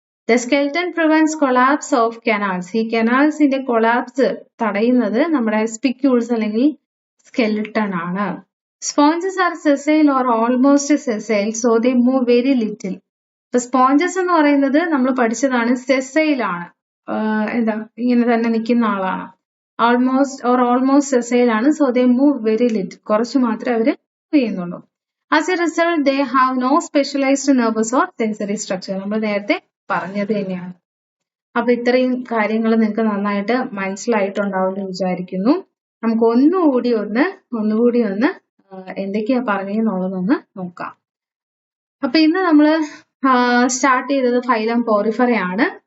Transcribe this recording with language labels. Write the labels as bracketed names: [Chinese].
[English] The skeleton prevents collapse of canals. [Malayalam] ഈ കനാൽസിന്റെ collapse തടയുന്നത് നമ്മുടെ സ്പിക്യൂൾസ് അല്ലെങ്കിൽ സ്കെൽട്ടൺ ആണ്. [English] Sponges are sessile or almost sessile, so they move very little. [Malayalam] ഇപ്പൊ sponges എന്ന് പറയുന്നത് നമ്മൾ പഠിച്ചതാണ്, സെസൈൽ ആണ്, എന്താ ഇങ്ങനെ തന്നെ നിൽക്കുന്ന ആളാണ്. ഓൾമോസ്റ്റ് സെസൈൽ ആണ്, [English] so they move very little, [Malayalam] കുറച്ച് മാത്രമേ അവര് മൂവ് ചെയ്യുന്നുള്ളൂ. [English] As a result, they have no specialized nervous or sensory structure. [Malayalam] നമ്മൾ നേരത്തെ പറഞ്ഞത് തന്നെയാണ്. അപ്പൊ ഇത്രയും കാര്യങ്ങൾ നിങ്ങൾക്ക് നന്നായിട്ട് മനസ്സിലായിട്ടുണ്ടാവുമെന്ന് വിചാരിക്കുന്നു. നമുക്ക് ഒന്നുകൂടി ഒന്ന് എന്തൊക്കെയാ പറഞ്ഞെന്നുള്ളതൊന്ന് നോക്കാം. അപ്പൊ ഇന്ന് നമ്മള് സ്റ്റാർട്ട് ചെയ്തത് ഫൈലം പോറിഫെറ ആണ്.